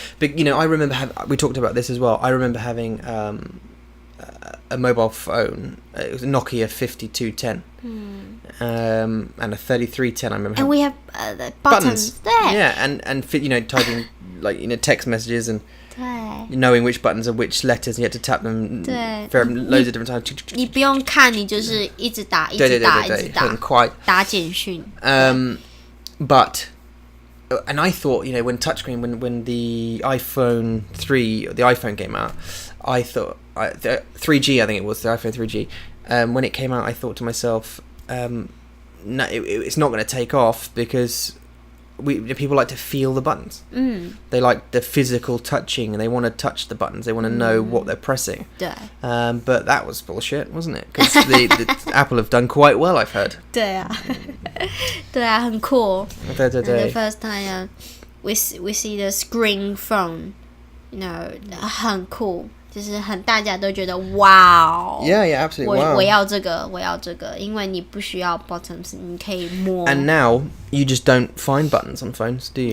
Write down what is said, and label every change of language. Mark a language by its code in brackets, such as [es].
[en] But I remember we talked about this as well. I remember having a mobile phone. It was a Nokia 5210, and a 3310. I remember. And we have the buttons there. Yeah, and typing like text messages and. [zh] 对 [en] knowing which buttons are which letters, and you had to tap them for loads of different times. [zh] 你不用看，你就是一直打，很快打简讯。 [en] But and I thought, when touchscreen, when the iPhone 3 or the iPhone came out, I thought 3G, I think it was the iPhone 3G. When it came out, I thought to myself, no, it's not going to take off because people like to feel the buttons. They like the physical touching, and they want to touch the buttons. They want to know what they're pressing. [zh] 对 [en] But that was bullshit, wasn't it? Because the Apple have done quite well, I've heard. [zh] 对啊对啊很酷对对对 [en] And the first time we see the screen phone, you know, [zh] 很酷，就是大家都觉得哇 [en] Yeah, absolutely. Wow. [zh] 我要这个，因为你不需要 buttons， 你可以摸。 [en] And now you just don't find buttons on phones, do you?